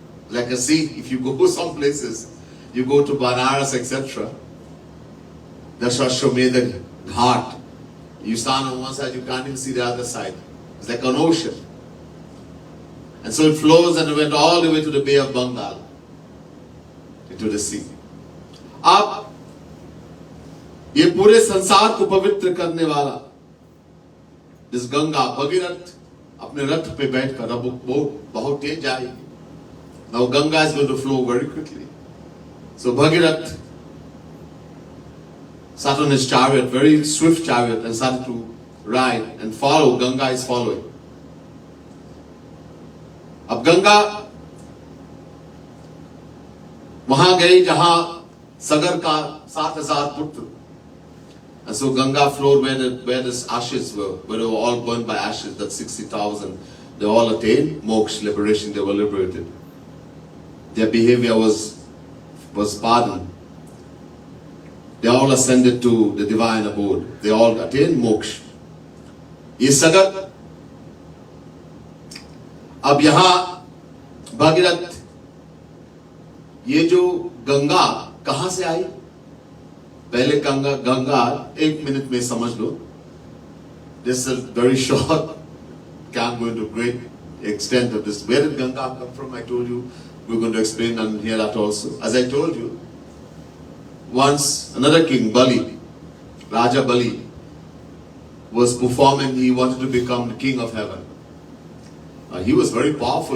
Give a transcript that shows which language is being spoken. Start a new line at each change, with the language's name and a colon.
English: Like a sea, if you go some places, you go to Banaras, etc. That's Ashwamedha Ghat. You stand on one side, you can't even see the other side. It's like an ocean. And so it flows and it went all the way to the Bay of Bengal, into the sea.
Hindi: अब ये पूरे संसार को पवित्र करने वाला जिस गंगा भगीरथ अपने रथ पे बैठकर अब बहुत तेज जाएगी.
English: Now Ganga is going to flow very quickly. So Bhagirath sat on his chariot, very swift chariot, and started to ride and follow. Ganga is following.
Hindi: अब गंगा वहां गई जहां सगर का 7,000 पुत्र
English: And so Ganga flowed where the ashes were, where they were all burned by ashes, that 60,000, they all attained moksha, liberation, they were liberated. Their behavior was pardoned. They all ascended to the divine abode. They all attained moksha.
Hindi: ये सगत अब यहाँ भागीरथ ये जो गंगा कहाँ से आई? पहले Ganga 1 minute में समझ लो.
English: This is very short. Can't go into great extent of this. Where did Ganga come from? I told you. We're going to explain and hear that also. As I told you, once another king, Bali, Raja Bali, was performing. He wanted to become the king of heaven. He was very powerful.